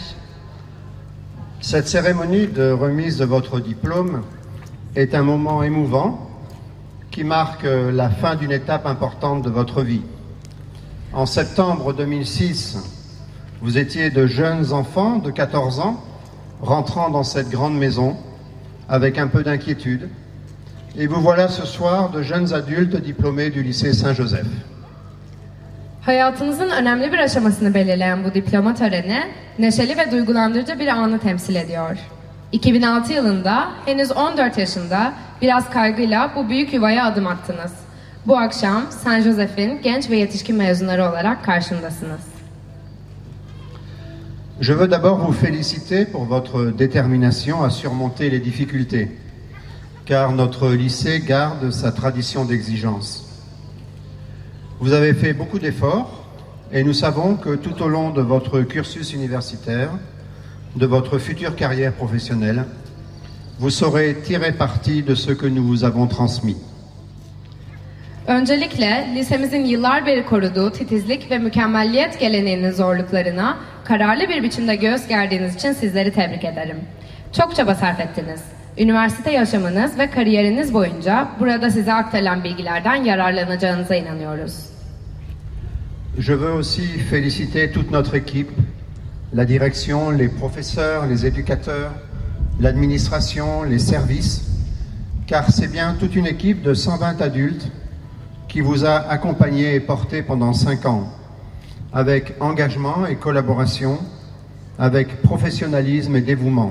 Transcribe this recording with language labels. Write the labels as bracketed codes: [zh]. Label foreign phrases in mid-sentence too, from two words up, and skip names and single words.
[fr] cette cérémonie de remise de votre diplôme est un moment émouvant qui marque la fin d'une étape importante de votre vie. En septembre 2006, vous étiez de jeunes enfants de 14 ans rentrant dans cette grande maison avec un peu d'inquiétude. Et vous voilà ce soir de jeunes adultes diplômés du lycée Saint-Joseph. [tr] hayatınızın önemli bir aşamasını belirleyen bu diploma töreni, neşeli ve duygulandırıcı bir anı temsil ediyor. 2006 yılında, henüz 14 yaşında, biraz kaygıyla bu büyük yuvaya adım attınız. Bu akşam Saint Joseph'in genç ve yetişkin mezunları olarak karşındasınız. [fr] Je veux d'abord vous féliciter pour votre détermination à surmonter les difficultés, car notre lycée garde sa tradition d'exigence. Vous avez fait beaucoup d'efforts et nous savons que tout au long de votre cursus universitaire, de votre future carrière professionnelle, vous saurez tirer parti de ce que nous vous avons transmis. [tr] Öncelikle lisemizin yıllar beri koruduğu titizlik ve mükemmelliyet geleneğinin zorluklarına kararlı bir biçimde göğüs gerdiğiniz için sizleri tebrik ederim. Çok çaba sarf ettiniz. Üniversite yaşamınız ve kariyeriniz boyunca burada size aktarılan bilgilerden yararlanacağınıza inanıyoruz. [fr] Je veux aussi féliciter toute notre équipe, la direction, les professeurs, les éducateurs, l'administration, les services, car c'est bien toute une équipe de 120 adultes qui vous a accompagné et porté pendant 5 ans, avec engagement et collaboration, avec professionnalisme et dévouement.